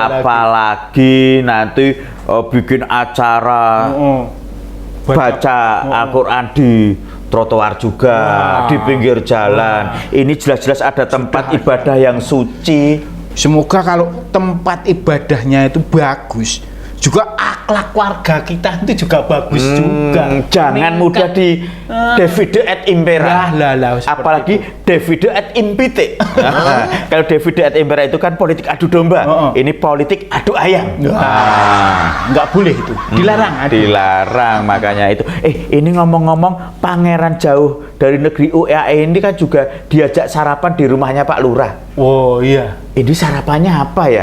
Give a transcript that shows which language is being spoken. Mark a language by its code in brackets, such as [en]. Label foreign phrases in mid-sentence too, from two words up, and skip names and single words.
[id] apalagi nanti bikin acara baca Al-Quran di trotoar juga, di pinggir jalan. Ini jelas-jelas ada tempat ibadah yang suci. Semoga kalau tempat ibadahnya itu bagus, juga akhlak warga kita itu juga bagus juga. Jangan mudah di [la] divide et impera. [id] Apalagi [la] divide et impite. [id] Kalau [la] divide et impera [id] itu kan politik adu domba. Ini politik adu ayam. Nggak boleh itu. Dilarang. Dilarang, makanya itu. Ini ngomong-ngomong, Pangeran Jauh dari negeri UEA ini kan juga diajak sarapan di rumahnya Pak Lurah. Oh iya. Ini sarapannya apa ya?